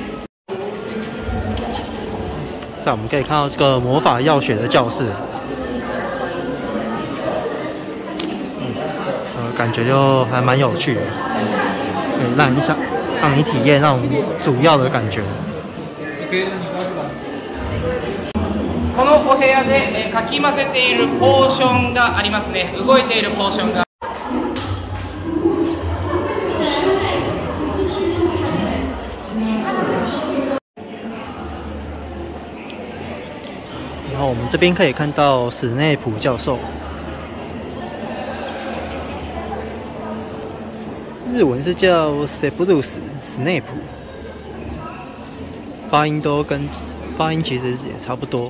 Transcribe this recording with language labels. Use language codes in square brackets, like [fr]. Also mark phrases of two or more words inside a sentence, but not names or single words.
[zh] 在我们可以看到这个魔法药学的教室，感觉就还蛮有趣的，可以让你体验那种主要的感觉。 [ja] このお部屋でかき混ぜているポーションがありますね。動いているポーションが。 [zh] 然后我们这边可以看到史内普教授，日文是叫 Severus 史内普，发音其实也差不多。